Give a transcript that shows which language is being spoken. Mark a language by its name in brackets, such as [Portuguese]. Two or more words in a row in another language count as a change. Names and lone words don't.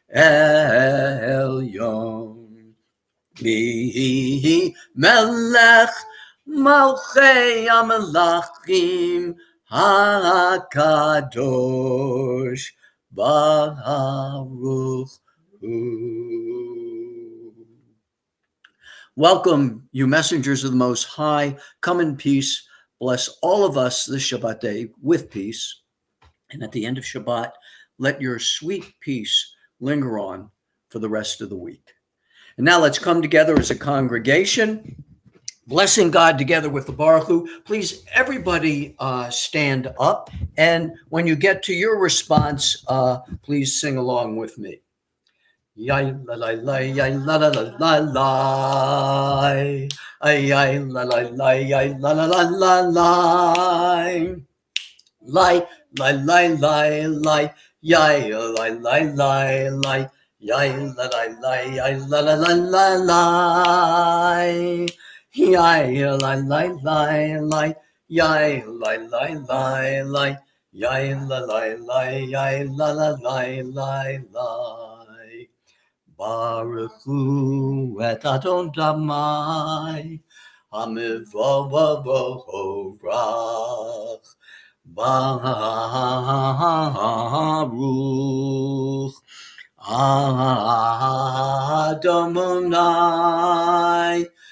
[Hebrew] עליון מי מלך מלכי המלכים הקדוש ברוך הוא. [English] Welcome, you messengers of the Most High. Come in peace. Bless all of us this Shabbat day with peace. And at the end of Shabbat, let your sweet peace linger on for the rest of the week. And now let's come together as a congregation, blessing God together with the [Hebrew] ברוך הוא. [English] Please, everybody stand up. And when you get to your response, please sing along with me. Yai la la la, yai la la la la la, yai la la la, yai la la la la la, lai lai lai lai lai, yai lai lai lai lai, yai la la la, yai la la la la la, yai la la la la, yai la la la la, yai la la la, yai la la la la la. [Hebrew] ברוך הוא את אדוני המבורך ברוך אדוני